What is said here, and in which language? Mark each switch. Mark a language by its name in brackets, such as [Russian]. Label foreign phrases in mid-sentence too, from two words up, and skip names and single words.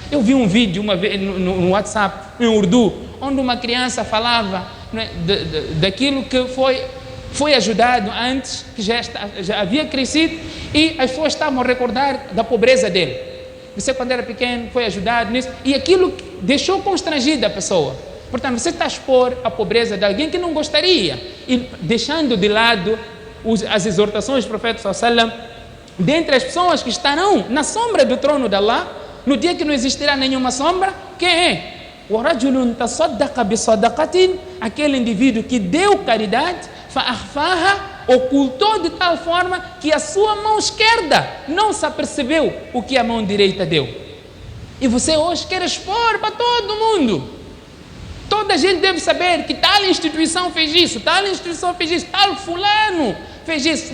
[Portuguese] Eu vi um vídeo uma vez no WhatsApp, em urdu, onde uma criança falava, não é, daquilo que foi ajudado antes, que já havia crescido, e as pessoas estavam a recordar da pobreza dele. Você, quando era pequeno, foi ajudado nisso, e aquilo deixou constrangida a pessoa. Portanto, você está a expor a pobreza de alguém que não gostaria, e deixando de lado as exortações do profeta [Arabic] صلى الله عليه وسلم, [Portuguese] dentre as pessoas que estarão na sombra do trono de Allah, no dia que não existirá nenhuma sombra, quem é? [Arabic] وَرَجُلٌ تَصَدَّقَ بِصَدَقَةٍ, [Portuguese] aquele indivíduo que deu caridade, فَأَخْفَاهَا, ocultou de tal forma que a sua mão esquerda não se apercebeu o que a mão direita deu. E você hoje quer expor para todo mundo. Toda a gente deve saber que tal instituição fez isso, tal instituição fez isso, tal fulano fez isso.